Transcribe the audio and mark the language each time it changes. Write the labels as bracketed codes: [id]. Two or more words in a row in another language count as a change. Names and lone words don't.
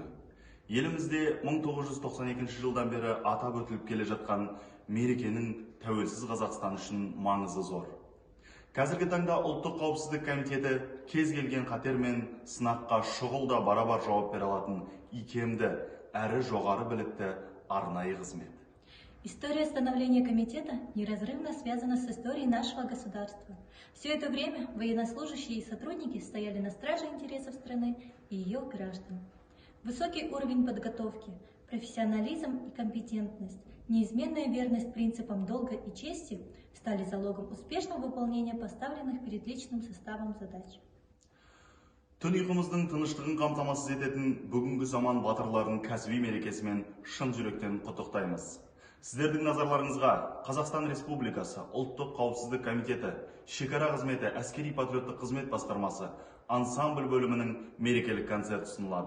[kk] Елімізде 1992 жылдан бері атап өтіліп келе жатқан мерекенің тәуелсіз Қазақстан үшін маңызы зор. Қазіргі таңда Ұлттық қауіпсіздік комитеті кез келген қатер мен сынаққа шұғыл барабар жауап бере алатын икемді әрі жоғары білікті арнайы қызмет. [ru] История становления комитета неразрывно связана с историей нашего государства. Все это время военнослужащие и сотрудники стояли на страже интересов страны и ее граждан. Высокий уровень подготовки, профессионализм и компетентность, неизменная верность принципам долга и чести стали залогом успешного выполнения поставленных перед личным составом задач. [kk] Түн ұйқымыздың тыныштығын қамтамасыз ететін бүгінгі заман батырларын кәсіби мерекесімен шын жүректен құттықтаймыз. Сіздердің назарларыңызға Қазақстан Республикасы Ұлттық қауіпсіздік комитеті, шекара қызметі, әскери патриоттық қызмет басқармасы, ансамбль бөлімінің мерекелік концерт ұсынылады.